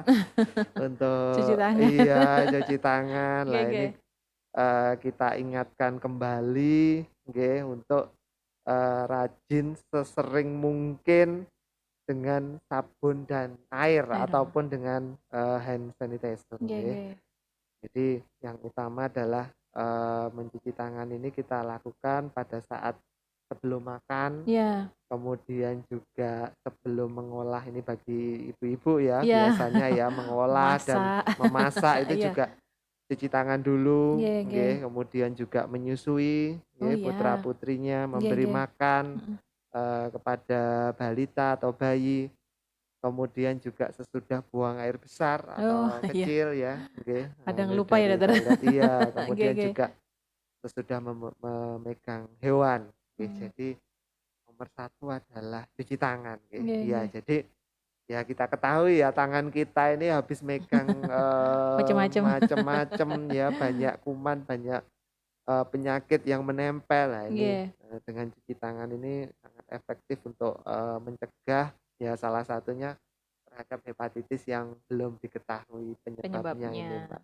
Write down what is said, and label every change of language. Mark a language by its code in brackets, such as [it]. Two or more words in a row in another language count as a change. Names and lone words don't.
[id] Cuci untuk tangan. cuci tangan. Oke, Lah oke. ini kita ingatkan kembali nggih untuk rajin sesering mungkin dengan sabun dan air ataupun dengan [en] hand sanitizer [id] Nggih, nggih. nggih. Jadi yang utama adalah mencuci tangan ini kita lakukan pada saat sebelum makan, Iya. kemudian juga sebelum mengolah, ini bagi ibu-ibu ya Iya. biasanya ya, mengolah dan Masak. memasak itu Iya. juga cuci tangan dulu [jv] Nggih, nggih. [id] nggih, kemudian juga menyusui Oh nggih iya. putra-putrinya, Nggih, memberi nggih. makan kepada balita atau bayi. Kemudian juga sesudah buang air besar Oh atau iya. kecil ya, nggih. Kadang Ini lupa ya dari dokter. toilet iya, Nggih, kemudian nggih. juga sesudah memegang hewan. Nggih. Hmm. Jadi nomor satu adalah cuci tangan, nggih. Nggih, Iya, nggih. jadi ya kita ketahui ya tangan kita ini habis megang Macam-macam. macam-macam ya, banyak kuman, banyak penyakit yang menempel. Nah ini Nggih. dengan cuci tangan ini sangat efektif untuk mencegah ya, salah satunya terhadap hepatitis yang belum diketahui penyebabnya ini, Mbak.